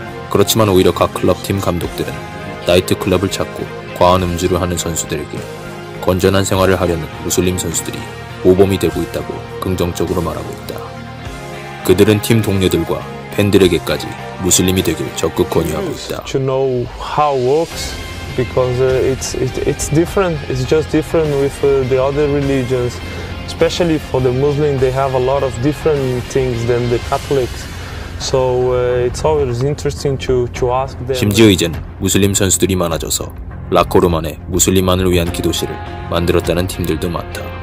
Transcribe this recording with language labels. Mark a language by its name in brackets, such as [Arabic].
[Korean] 그렇지만 오히려 각 클럽팀 감독들은 나이트클럽을 찾고 과한 음주를 하는 선수들에게 건전한 생활을 하려는 무슬림 선수들이 모범이 되고 있다고 긍정적으로 말하고 있다. 그들은 팀 동료들과 팬들에게까지 무슬림이 되길 적극 권유하고 있다. [English] To know how it works because it's different. It's just different with the other religions. Especially for the Muslims, they have a lot of different things than the Catholics. So it's always interesting to ask them. [Korean] 심지어 이젠 무슬림 선수들이 많아져서 라코르만의 무슬림만을 위한 기도실을 만들었다는 팀들도 많다.